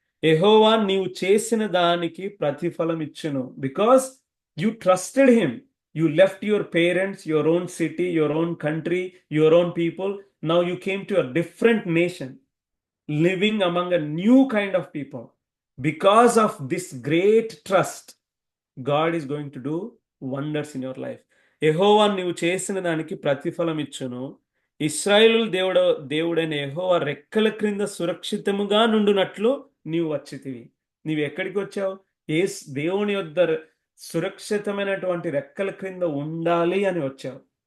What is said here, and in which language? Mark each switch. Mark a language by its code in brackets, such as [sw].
[te] యెహోవా నీవు చేసిన దానికి ప్రతిఫలం ఇచ్చును. [en] Because you trusted him, you left your parents, your own city, your own country, your own people. Now you came to a different nation, living among a new kind of people. Because of this great trust, God is going to do wonders in your life. [te] యెహోవా నీవు చేసిన దానికి ప్రతిఫలం ఇచ్చును. ఇశ్రాయేలు దేవుడైన యెహోవా రెక్కల క్రింద సురక్షితముగా నుండునట్లు నీవు వచ్చితివి. నీవు ఎక్కడికి వచ్చావు? దేవుని యొద్ద సురక్షితమైనటువంటి రెక్కల క్రింద ఉండాలి అని వచ్చావు.